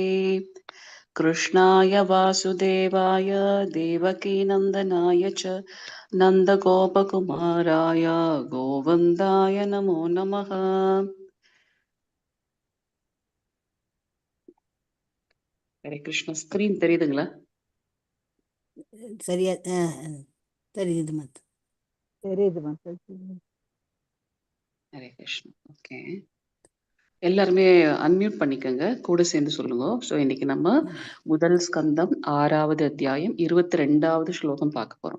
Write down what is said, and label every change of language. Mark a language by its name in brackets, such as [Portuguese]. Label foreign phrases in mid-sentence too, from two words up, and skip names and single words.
[Sanskrit] कृष्णाय वासुदेवाय देवकीनन्दनाय च नन्दगोपकुमाराय गोविन्दाय नमो नमः। [Tamil] ஹரே கிருஷ்ண. ஸ்கிரீன் தெரியுதுங்களா? சரியா தெரியுது மத்த தெரியுது மத்த. ஹரே கிருஷ்ண. ஓகே, எல்லாருமே அன்மியூட் பண்ணிக்கோங்க, கூட சேர்ந்து சொல்லுங்க. ஸோ இன்னைக்கு நம்ம முதல் ஸ்கந்தம் 6வது அத்தியாயம் 22வது ஸ்லோகம் பார்க்க போறோம்.